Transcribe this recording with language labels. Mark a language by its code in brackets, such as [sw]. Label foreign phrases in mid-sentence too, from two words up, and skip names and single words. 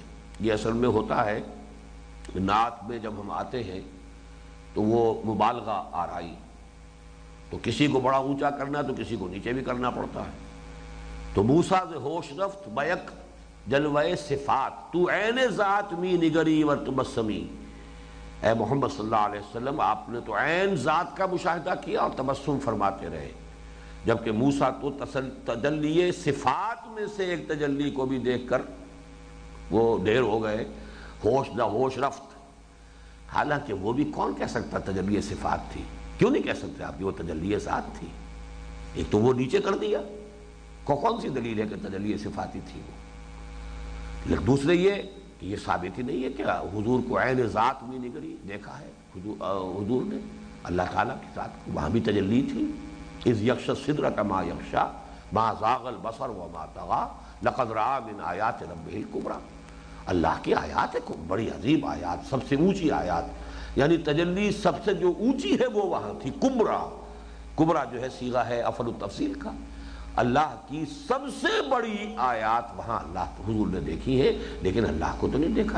[ur] یہ اصل میں ہوتا ہے نعت میں جب ہم آتے ہیں تو وہ مبالغہ آرائی، تو کسی کو بڑا اونچا کرنا تو کسی کو نیچے بھی کرنا پڑتا ہے۔ [fa] تو موسیٰ ز ہوش رفت بیک جلوہ صفات، تو عین ذات می نگری و تبسمی۔ [ur] اے محمد صلی اللہ علیہ وسلم، آپ نے تو عین ذات کا مشاہدہ کیا اور تبسم فرماتے رہے، جبکہ موسیٰ تو تجلی صفات میں سے ایک تجلی کو بھی دیکھ کر وہ دیر ہو گئے، ہوش نہ [fa] ہوش رفت۔ [ur] حالانکہ وہ بھی کون کہہ سکتا تجلی صفات تھی؟ کیوں نہیں کہہ سکتے آپ کہ وہ تجلی ذات تھی؟ ایک تو وہ نیچے کر دیا، کون سی دلیل ہے کہ تجلی صفاتی تھی وہ؟ لیکن دوسرے یہ کہ یہ ثابت ہی نہیں ہے کہ حضور کو عین ذات میں نگری دیکھا ہے حضور نے اللہ تعالیٰ کی ذات کو، وہاں بھی تجلی تھی۔ [ar] اذ یغشی السدرۃ ما یغشی ما زاغ البصر وما طغی لقد رأى من آیات ربہ الکبریٰ۔ [ur] اللہ کی آیات ہے، بڑی عظیم آیات، سب سے اونچی آیات، یعنی تجلی سب سے جو اونچی ہے وہ وہاں تھی، کبریٰ۔ کبریٰ جو ہے صیغہ ہے [ar] افعل التفصیل [ur] کا، اللہ کی سب سے بڑی آیات وہاں اللہ حضور نے دیکھی ہے، لیکن اللہ کو تو نہیں دیکھا۔